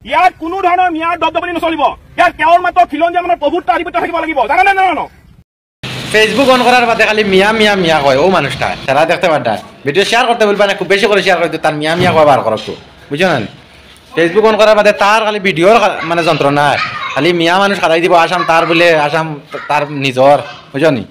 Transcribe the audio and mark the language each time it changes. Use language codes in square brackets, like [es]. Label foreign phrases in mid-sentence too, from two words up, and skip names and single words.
[as] ইয়াত কোনো ধৰণৰ মিয়াৰ দবদবনি নচলিব। ইয়াত কেৱল মাত্ৰ খিলঞ্জীয়া মানুহৰ প্ৰভুত্ব আধিপত্য থাকিব লাগিব, জানা নে নাজানো? [bn] ফেসবুক অন করার বাদে খালি মিয়া মিয়া মিয়া কয় ও মানুষটা তারা দেখতে পারটা ভিডিও শেয়ার করতে বলবা না, খুব বেশি করে শেয়ার করতে তার মিয়া মিয়া কয় বার করো তো, বুঝছো না? ফেসবুক অন করার বাদে তার খালি ভিডিওর মানে যন্ত্রণা, খালি মিয়া মানুষ খারাই দিব আসাম তার বলে আসাম তার নিজর, বুঝছো নি?